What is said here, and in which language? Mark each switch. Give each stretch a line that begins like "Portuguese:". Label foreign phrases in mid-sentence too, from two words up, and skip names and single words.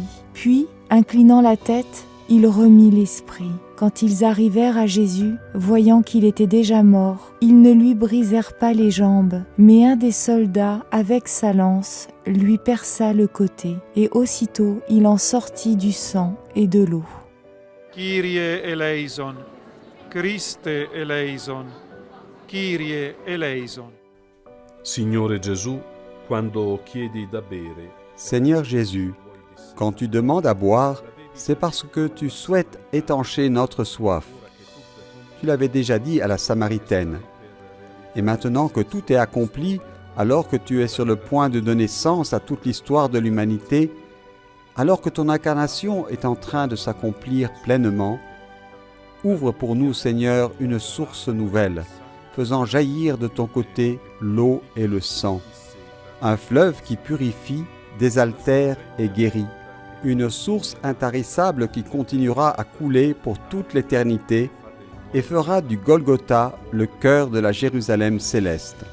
French: Puis, inclinant la tête, il remit l'esprit. Quand ils arrivèrent à Jésus, voyant qu'il était déjà mort, ils ne lui brisèrent pas les jambes, mais un des soldats, avec sa lance, lui perça le côté, et aussitôt il en sortit du sang et de l'eau.
Greek: Κύριε ελέησον, Χριστέ ελέησον, Κύριε ελέησον.
Italian: Signore Gesù, quando chiedi da bere,
French: Seigneur Jésus, quand tu demandes à boire, c'est parce que tu souhaites étancher notre soif. Tu l'avais déjà dit à la Samaritaine. Et maintenant que tout est accompli, alors que tu es sur le point de donner sens à toute l'histoire de l'humanité, alors que ton incarnation est en train de s'accomplir pleinement, ouvre pour nous, Seigneur, une source nouvelle, faisant jaillir de ton côté l'eau et le sang, un fleuve qui purifie, désaltère et guérit, une source intarissable qui continuera à couler pour toute l'éternité et fera du Golgotha le cœur de la Jérusalem céleste.